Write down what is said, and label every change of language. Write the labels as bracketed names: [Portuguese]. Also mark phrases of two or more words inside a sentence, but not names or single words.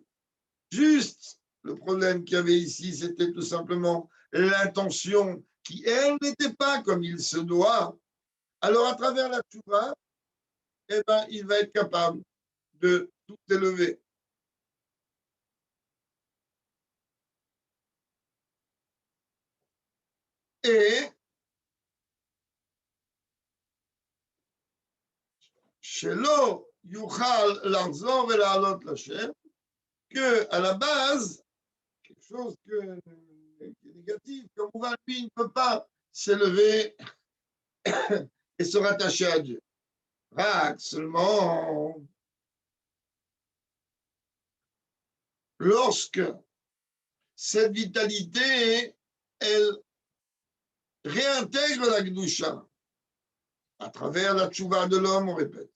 [French] Juste, le problème qu'il y avait ici, c'était tout simplement l'intention qui, elle, n'était pas comme il se doit. Alors, à travers la tchouva, eh ben, il va être capable de tout élever. [Hebrew] Et שלא יוכל לחזור ולעלות לשם, [French] que à la base, quelque chose qui est négatif, comme lui ne peut pas s'élever et se rattacher à Dieu. Seulement, lorsque cette vitalité, elle réintègre la Gdusha à travers la tchouva de l'homme, on répète.